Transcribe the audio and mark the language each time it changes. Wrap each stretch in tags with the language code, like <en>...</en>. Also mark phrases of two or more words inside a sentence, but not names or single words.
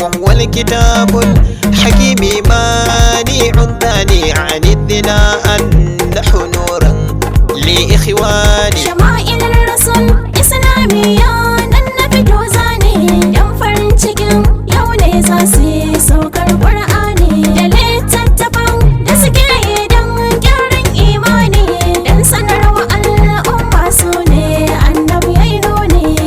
<ar>الكتاب الحكيم مانع الداني عن الدنا أنه نور لإخواني.</ar> <ha>Shama'il Rasul Islamiyya nan na fito zane, don farin cikin yau ne za su yi saukar Qur'ani da littattafan da suke yi don gyaran imani, don sanarwa al'umma su ne Annabi ya yi nuni.</ha>